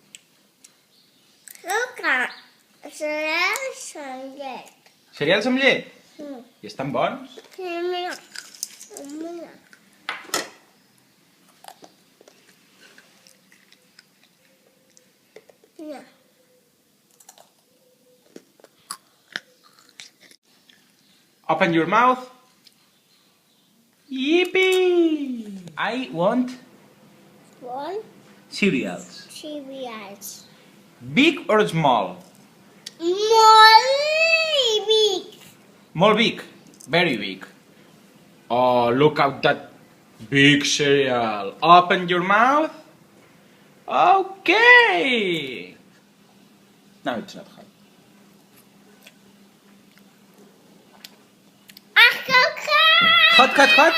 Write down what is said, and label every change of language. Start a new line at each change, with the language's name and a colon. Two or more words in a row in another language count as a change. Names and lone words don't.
Catalan: Cereals amb llet. Cereals amb llet? Sí. I estan bons? Sí, mira. Mira. Mira.
English: Open your mouth. Yippee! I want One, cereals. cereals. Big or small?
Catalan: Molt big. Molt big.
English: Very big. Oh, look at that big cereal. Open your mouth. Okay. No, it's not hot. Hot, hot, hot.